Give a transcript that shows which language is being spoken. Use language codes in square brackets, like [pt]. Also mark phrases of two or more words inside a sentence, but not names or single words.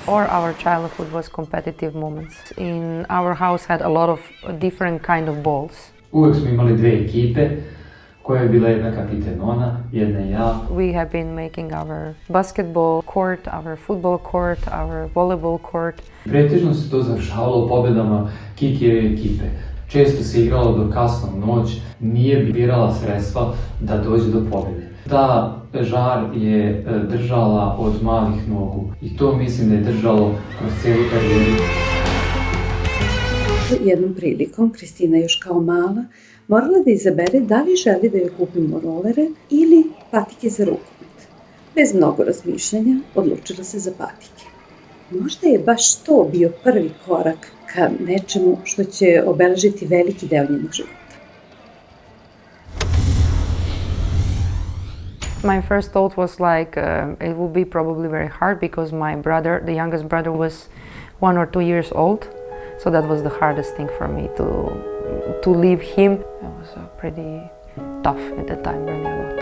[en] our childhood was competitive moments. In our house had a lot of different kind of balls. [sr] Uvek smo imali dve ekipe, koja je bila jedna kapiten ona, jedna ja. [en] We have been making our basketball court, our football court, our volleyball court. [sr] Pretežno se to završavalo pobedama Kikijeve ekipe. Često se igralo do kasno u noć, nije birala sredstva da dođe do pobjede. Ta žar je držala od malih nogu i to mislim da je držalo kroz cijelu karijeru. Jednom prilikom, Kristina još kao mala, morala da izabere da li želi da joj kupimo rolere ili patike za rukomet. Bez mnogo razmišljanja odlučila se za patike. Možda je baš to bio prvi korak ka nečemu što će obeležiti veliki deo njenog života. [en] My first thought was like it would be probably very hard because my brother, the youngest brother, was 1 or 2 years old. So that was the hardest thing for me to leave him. It was pretty tough at the time, really a lot.